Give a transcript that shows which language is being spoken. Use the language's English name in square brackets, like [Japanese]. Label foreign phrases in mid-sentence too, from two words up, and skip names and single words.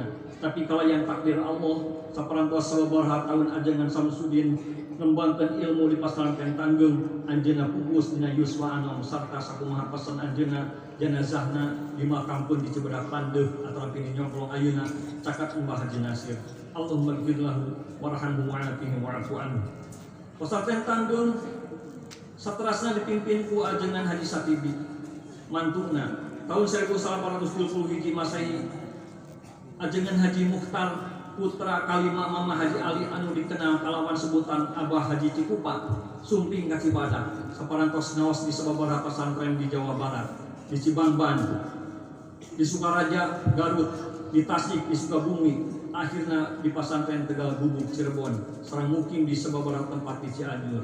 [Sundanese] Tapi kalayan takdir Allah saparantos sababaraha taun ajengan Samsudin ngembangkeun ilmu di pasantren Tanggung anjeunna pupus dina yuswa anom sarta sakumaha pesen anjeunna jenazahna dimakamkeun di Cibadak Pandeuh ataupun di Nyongklong ayeuna cakat Mbah Haji Nasir. [Arabic] اللهم اغفر له وارحمه وعافه واعف عنه. [Sundanese] Pesantren Tanggung saterasna dipimpin ku ajengan Haji Satibi mantuna tahun 1821 Masehi. Ajengan Haji Mukhtar putra kalima Mama Haji Ali anu dikenal kalawan sebutan Abah Haji Cikupa sumping ka Cibadak saparantos ngawas di sababaraha pesantren di Jawa Barat, di Cibangban, di Sukaraja, Garut, di Tasik, di Sukabumi, akhirnya di pesantren Tegal Gubuk Cirebon, sareng mukim di sababaraha tempat di Cianjur.